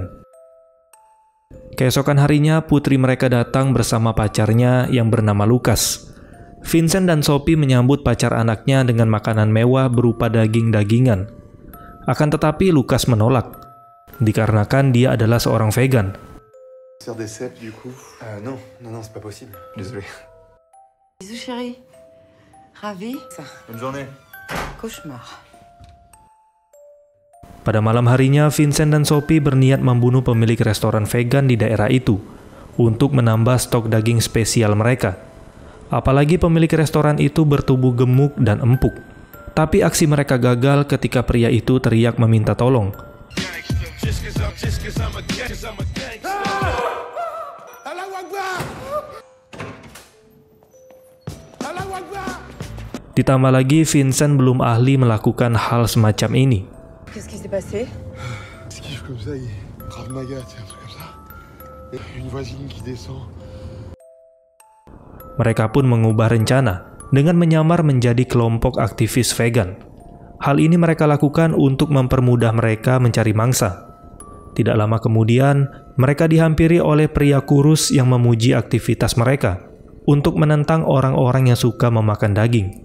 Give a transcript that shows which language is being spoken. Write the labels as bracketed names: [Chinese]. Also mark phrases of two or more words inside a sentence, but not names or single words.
[Indonesian] Keesokan harinya putri mereka datang bersama pacarnya yang bernama Lucas. Vincent dan Sophie menyambut pacar anaknya dengan makanan mewah berupa daging-dagingan. Akan tetapi Lucas menolak, dikarenakan dia adalah seorang vegan. [French] Des cèpes du coup. Non, c'est pas possible. Désolé. Bisous chérie. Ravi. Bonne journée. Cauchemar. [Indonesian] Pada malam harinya, Vincent dan Sophie berniat membunuh pemilik restoran vegan di daerah itu untuk menambah stok daging spesial mereka. Apalagi pemilik restoran itu bertubuh gemuk dan empuk. Tapi aksi mereka gagal ketika pria itu teriak meminta tolong. Ditambah lagi, Vincent belum ahli melakukan hal semacam ini. [French] Qu'est-ce qui s'est passé? Esquive comme ça, il Krav Maga, c'est un truc comme ça. Et une voisine qui descend. [Indonesian] Mereka pun mengubah rencana dengan menyamar menjadi kelompok aktivis vegan. Hal ini mereka lakukan untuk mempermudah mereka mencari mangsa. Tidak lama kemudian, mereka dihampiri oleh pria kurus yang memuji aktivitas mereka untuk menentang orang-orang yang suka memakan daging.